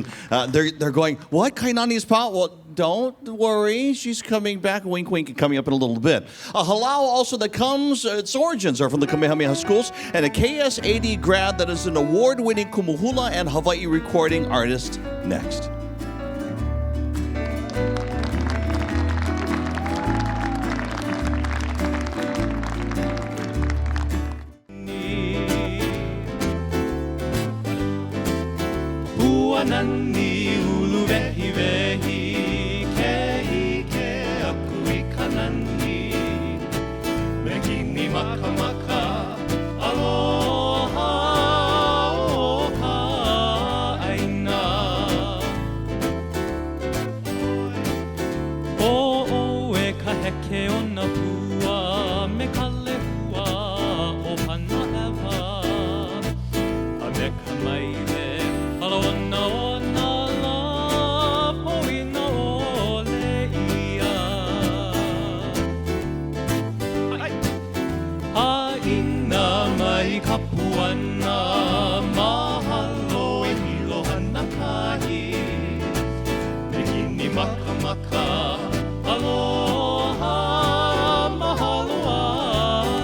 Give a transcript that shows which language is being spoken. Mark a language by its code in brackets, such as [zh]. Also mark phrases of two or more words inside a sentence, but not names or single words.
[en] They're going, what? Kainani's pal? Well, don't worry. She's coming back. Wink, wink, coming up in a little bit. A halau also that comes, its origins are from the Kamehameha schools, and a KS80 grad that is an award-winning kumuhula and Hawaii recording artist next. [haw] Nani ulu wehi wehi ke aku ikanani megini maka maka aloha o ka aina o e ka heke o na pua me ka lehua o pana eva a me ka maile aloha Kapuana mahalo e hiloha na kahi Megini maka maka aloha mahalo